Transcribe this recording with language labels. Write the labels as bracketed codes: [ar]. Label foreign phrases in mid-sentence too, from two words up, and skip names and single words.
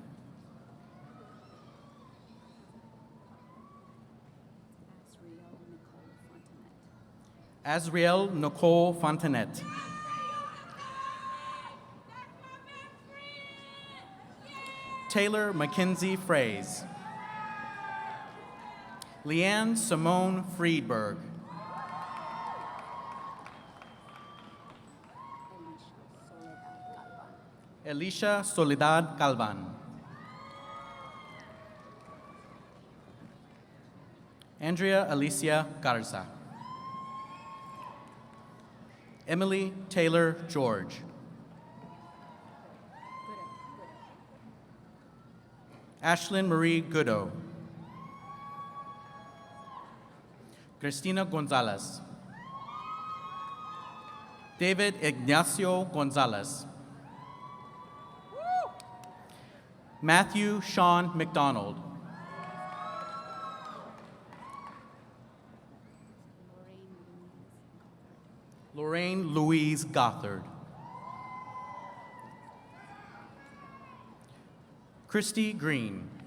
[en] Azriel Nicole Fontanet. Taylor Mackenzie Fraze. Leanne Simone Friedberg. Alicia Soledad Galvan. Andrea Alicia Garza. Emily Taylor George. Ashlyn Marie Goodo. Cristina Gonzalez. David Ignacio Gonzalez. Matthew Sean McDonald. Lorraine Louise Gothard. Christy Green.